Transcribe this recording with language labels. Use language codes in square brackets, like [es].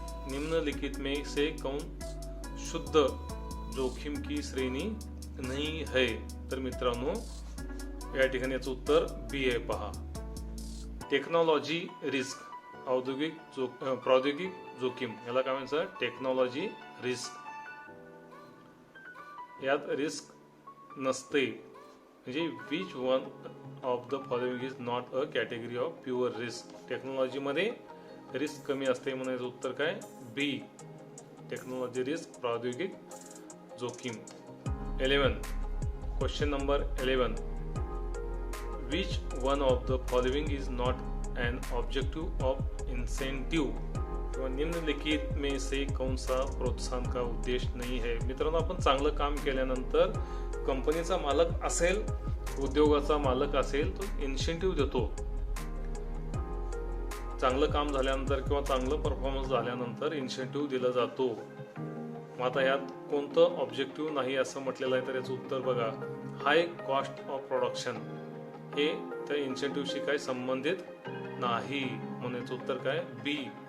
[hi] निम्नलिखित में से कौन शुद्ध जोखीम की श्रेणी नहीं है. [mr] तर मित्रांनो या ठिकाणी याचं उत्तर बी आहे. पहा, टेक्नॉलॉजी रिस्क, प्रौद्योगिक जोखीम, याला काय म्हणायचं, टेक्नॉलॉजी रिस्क. यात रिस्क नसते. म्हणजे [en] Which one of the following is not a category of pure risk. [mr] टेक्नॉलॉजीमध्ये रिस्क कमी असते. म्हणायचं उत्तर काय, बी, टेक्नॉलॉजी रिस्क, प्रौद्योगिक जोखीम. [en] 11, question number 11, which one of the following is not an objective of incentive. [hi] किंवा निम्नलिखित में से कौन सा प्रोत्साहन का उद्देश नहीं है। [mr] मित्रांनो, आपण चांगलं काम केल्यानंतर कंपनीचा मालक असेल, उद्योगाचा मालक असेल, तो इन्सेंटिव्ह देतो। चांगलं काम झाल्यानंतर किंवा चांगलं परफॉर्मन्स झाल्यानंतर इन्सेंटिव्ह दिला जातो। मग आता यात कोणतं ऑब्जेक्टिव्ह नाही असं म्हटलेलं आहे, तर याचं उत्तर बघा, [en] high cost of production [mr] हे त्या इन्सेंटिव्हशी काय संबंधित नाही, म्हणून याचं उत्तर काय बी।